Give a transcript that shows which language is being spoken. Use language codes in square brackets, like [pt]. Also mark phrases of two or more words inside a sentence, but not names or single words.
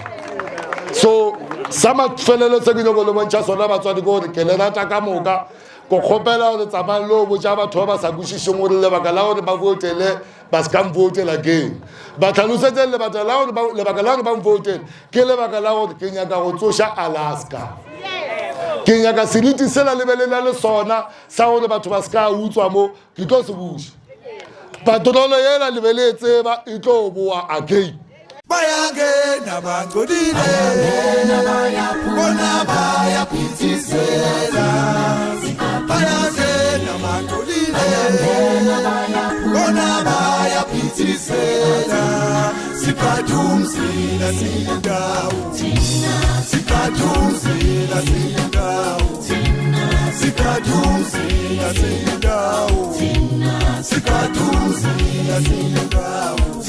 [nso] so sa mafelelo se ke nyako le bontšha sona batswadi ke gore ke le rata ka moka ko kgopela gore tsamang le o botša batho ba ba sa kwešišeng gore lebaka la gore ba votele ba se ka mvotela again ba tlhalosetse lebaka la gore ba mvotele ke lebaka la gore ke nyaka go tsoša Alaska ke nyaka seriti sela lebelela le sona sa gore batho ba se ka utswa mo ke tlo se buša patrolo yela lebele e tseba e tlo boa again [zu] bayangena bangodile bona bayaphithizela bayangena bangodile bona bayaphithizela sikhathumzila sindawo sikhathumzila sindawo sikhathumzila sindawo sikhathumzila sindawo